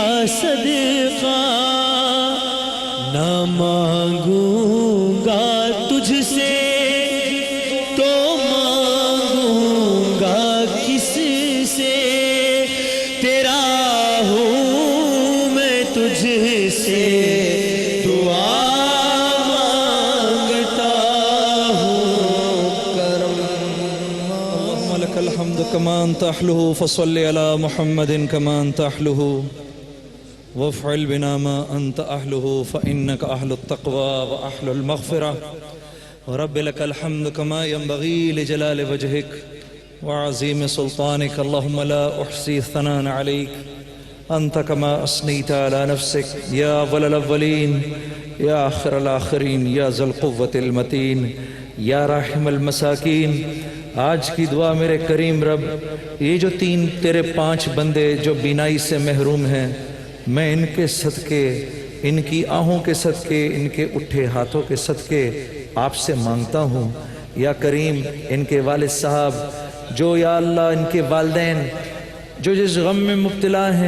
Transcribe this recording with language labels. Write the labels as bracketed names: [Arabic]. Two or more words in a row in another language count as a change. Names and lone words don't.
[Urdu] صدقہ نہ مانگوں گا تجھ سے تو مانگوں گا کس سے تیرا ہوں میں تجھ سے دعا مانگتا ہوں کرم [Arabic] لك الحمد كما أنت أهله فصل على محمد كما أنت أهله وافعل بنا ما أنت أهله فإنك أهل التقوى وأهل المغفرة ورب لك الحمد كما ينبغي لجلال وجهك وعظيم سلطانك اللهم لا أحصي ثناء عليك أنت كما أثنيت على نفسك يا أول الأولين يا آخر الآخرين يا ذا القوة المتين يا راحم المساكين. [Urdu] آج کی دعا میرے کریم رب، یہ جو تیرے 5 بندے جو بینائی سے محروم ہیں، میں ان کے صدقے، ان کی آہوں کے صدقے، ان کے اٹھے ہاتھوں کے صدقے آپ سے مانگتا ہوں یا کریم، ان کے والد صاحب جو یا اللہ، ان کے والدین جو جس غم میں مبتلا ہیں